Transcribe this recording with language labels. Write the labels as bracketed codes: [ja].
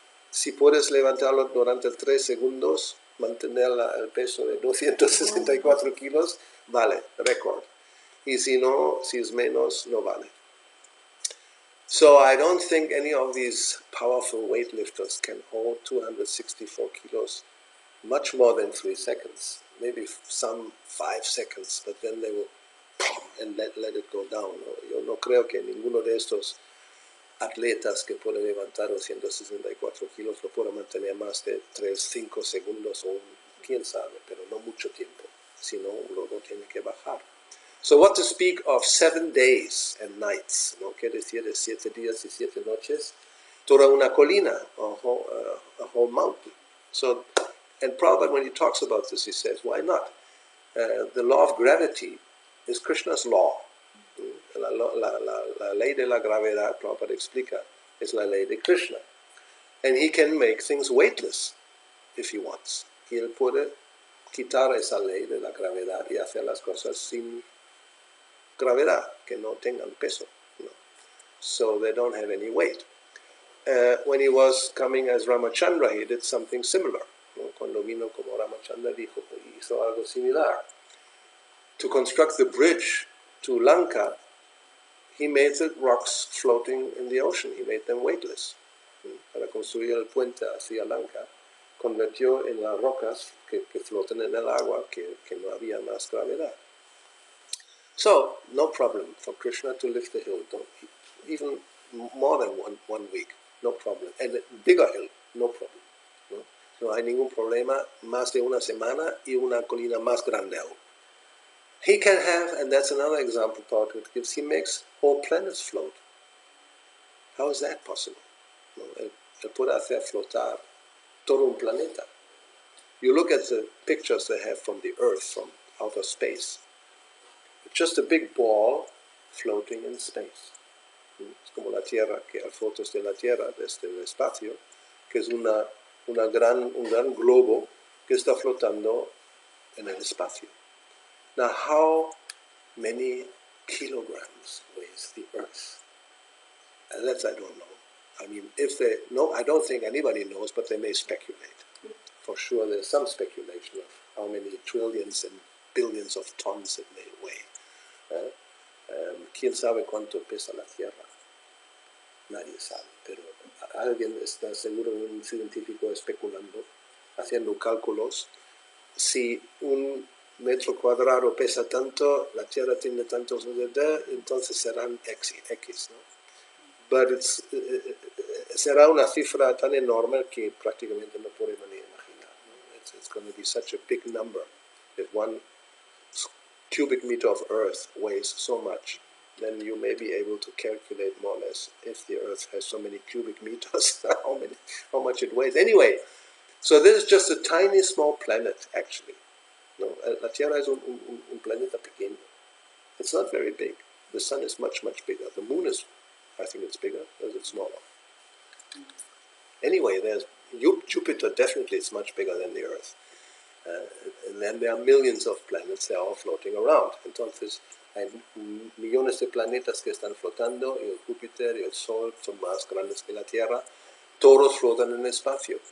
[es] Si puedes levantarlo durante 3 segundos, mantener el peso de 264 kilos, vale, récord. Y si no, si es menos, no vale. [en] So I don't think any of these powerful weightlifters can hold 264 kilos much more than 3 seconds. Maybe some 5 seconds, but then they will and let it go down. [es] Yo no creo que ninguno de estos atletas que pueden levantar 264 kilos lo pueda mantener más de 3, 5 segundos o quién sabe, pero no mucho tiempo. Si no, luego tiene que bajar. [en] So what to speak of 7 days and nights, ¿no? [es] Quiere decir de 7 días y 7 noches, toda una colina, [en] a whole mountain. So, and Prabhupada, when he talks about this, he says, why not? The law of gravity is Krishna's law. [es] La ley de la gravedad, Prabhupada explica, es la ley de Krishna. [en] And he can make things weightless if he wants. [es] Y él puede quitar esa ley de la gravedad y hacer las cosas sin gravedad, que no tengan peso. No. [en] So they don't have any weight. When he was coming as Ramachandra, he did something similar. ¿No? [es] Cuando vino como Ramachandra hizo algo similar. [en] To construct the bridge to Lanka, he made the rocks floating in the ocean. He made them weightless. [es] Para construir el puente hacia Lanka, convirtió en las rocas que flotan en el agua, que no había más gravedad. [en] So, no problem for Krishna to lift the hill, even more than one week, no problem. And a bigger hill, no problem. No? [es] No hay ningún problema, más de una semana y una colina más grande aún. [en] He can have, and that's another example Prabhupada gives, he makes whole planets float. How is that possible? [es] No, él puede hacer flotar todo un planeta. [en] You look at the pictures they have from the Earth, from outer space. It's just a big ball floating in space. [es] Es como la Tierra, que hay fotos de la Tierra desde el espacio, que es un gran globo que está flotando en el espacio. [en] Now, how many kilograms weighs the Earth? And that I don't know. I mean, if they know, I don't think anybody knows, but they may speculate. For sure, there's some speculation of how many trillions and billions of tons it may weigh. [es] ¿Quién sabe cuánto pesa la Tierra? Nadie sabe, pero alguien está seguro, un científico especulando, haciendo cálculos. Si un metro cuadrado pesa tanto, la Tierra tiene tantos, entonces serán X, ¿no? But será una cifra tan enorme que prácticamente no podemos ni imaginar, ¿no? [en] It's going to be such a big number. If 1 cubic meter of Earth weighs so much, then you may be able to calculate more or less if the Earth has so many cubic meters, how much it weighs. Anyway, so this is just a tiny, small planet, actually. [es] No, la Tierra es un planeta pequeño. [en] It's not very big. The Sun is much, much bigger. The Moon is, I think it's bigger, or is it smaller? Anyway, there's Jupiter, definitely is much bigger than the Earth. And then there are millions of planets, they're all floating around. [es] Entonces, hay millones de planetas que están flotando, y el Júpiter y el Sol son más grandes que la Tierra. Todos flotan en el espacio.